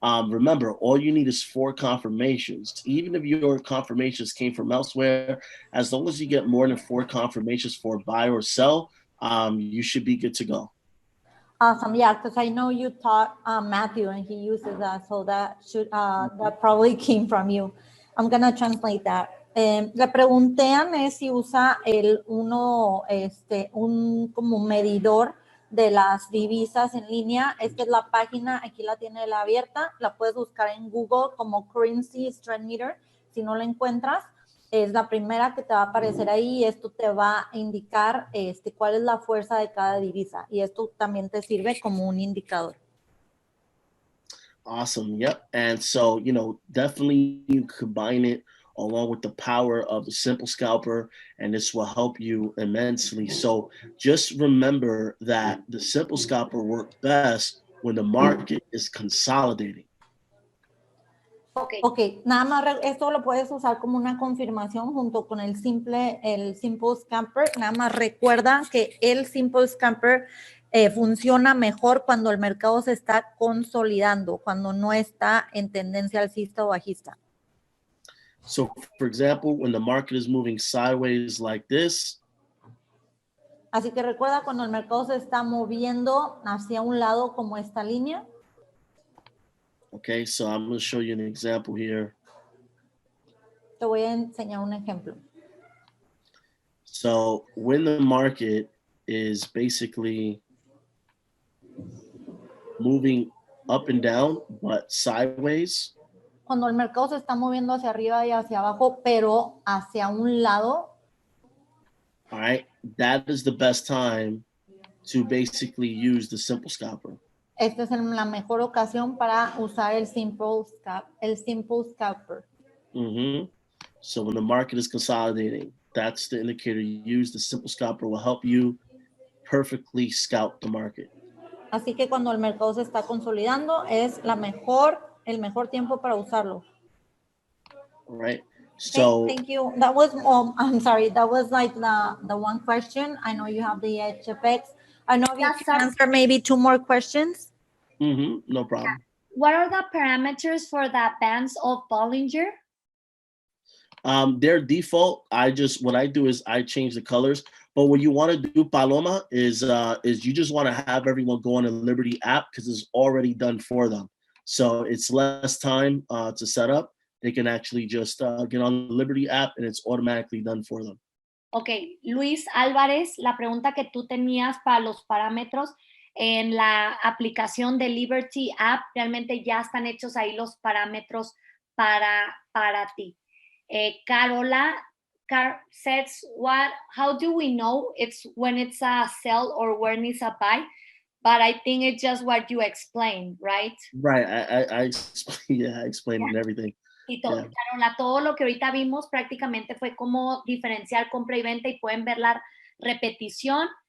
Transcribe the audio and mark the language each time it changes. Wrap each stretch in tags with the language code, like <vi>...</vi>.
<en>Remember, all you need is 4 confirmations. Even if your confirmations came from elsewhere, as long as you get more than 4 confirmations for buy or sell, you should be good to go. Awesome. Yeah, because I know you taught Matthew and he uses that, so that should that probably came from you. I'm gonna translate that.</en> <es>Le pregunté a Ness si usa un como medidor de las divisas en línea. Esta es la página, aquí la tiene la abierta, la puedes buscar en Google como Currency Strength Meter, si no la encuentras. es la primera que te va a aparecer ahí y esto te va a indicar cuál es la fuerza de cada divisa y esto también te sirve como un indicador.</es> <en>Awesome. Yep. And so, definitely you combine it along with the power of the simple scalper, and this will help you immensely. So just remember that the simple scalper works best when the market is consolidating.</en> <es>Ok, nada más esto lo puedes usar como una confirmación junto con el simple scalper. Nada más recuerda que el simple scalper funciona mejor cuando el mercado se está consolidando, cuando no está en tendencia alcista o bajista.</es> <en>So, for example, when the market is moving sideways like this.</en> <es>Así que recuerda cuando el mercado se está moviendo hacia un lado como esta línea.</es> <en>Okay, so I'm going to show you an example here.</en> <es>Te voy a enseñar un ejemplo.</es> <en>So when the market is basically moving up and down, but sideways.</en> <es>Cuando el mercado se está moviendo hacia arriba y hacia abajo, pero hacia un lado.</es> <en>All right, that is the best time to basically use the simple scalper.</en> <es>Esta es la mejor ocasión para usar el simple scalper. Mm-hmm.</es> <en>So when the market is consolidating, that's the indicator you use. The simple scalper will help you perfectly scalp the market.</en> <es>Así que cuando el mercado se está consolidando, es el mejor tiempo para usarlo.</es> <en>All right. So thank you. That was, I'm sorry, that was like the one question. I know you have the HFX. I know you can answer maybe 2 more questions. Mm-hmm. No problem. What are the parameters for the bands of Bollinger? Their default, what I do is I change the colors. But what you want to do, Paloma, is you just want to have everyone go on the Liberty app because it's already done for them. So it's less time to set up. They can actually just get on the Liberty app and it's automatically done for them.</en> <es>Ok, Luis Álvarez, la pregunta que tú tenías para los parámetros en la aplicación de Liberty app, realmente ya están hechos ahí los parámetros para ti.</es> <en>Carola says, how do we know it's when it's a sell or when it's a buy? But I think it's just what you explained, right? Right, I explained everything.</en> <es>Y Carola, todo lo que ahorita vimos prácticamente fue como diferencial compra y venta y pueden ver la repetición.</es>